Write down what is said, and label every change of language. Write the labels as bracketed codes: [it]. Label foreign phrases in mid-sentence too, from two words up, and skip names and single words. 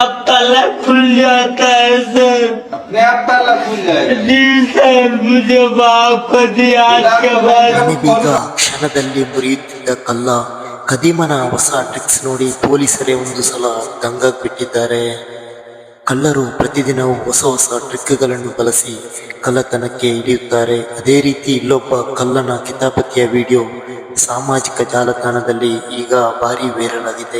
[hi] अब ताला खुल जाता है सर। अपने आप ताला खुल जाएगा। जी सर, मुझे माफ कर दिया आज के बाद। [kn] ಬೀಗ ಕ್ಷಣದಲ್ಲಿ ಮುರಿಯುತ್ತಿದ್ದ ಕಲ್ಲ ಕದಿಮನ ಹೊಸ ಟ್ರಿಕ್ಸ್ ನೋಡಿ ಪೊಲೀಸರೇ ಒಂದು ಸಲ ದಂಗಾಗ್ಬಿಟ್ಟಿದ್ದಾರೆ. ಕಳ್ಳರು ಪ್ರತಿದಿನವೂ ಹೊಸ ಹೊಸ ಟ್ರಿಕ್ಗಳನ್ನು ಬಳಸಿ ಕಳ್ಳತನಕ್ಕೆ ಹಿಡಿಯುತ್ತಾರೆ. ಅದೇ ರೀತಿ ಇಲ್ಲೊಬ್ಬ ಕಳ್ಳನ ಕಿತಾಪತಿಯ ವಿಡಿಯೋ ಸಾಮಾಜಿಕ ಜಾಲತಾಣದಲ್ಲಿ ಈಗ ಭಾರಿ ವೈರಲ್ ಆಗಿದೆ.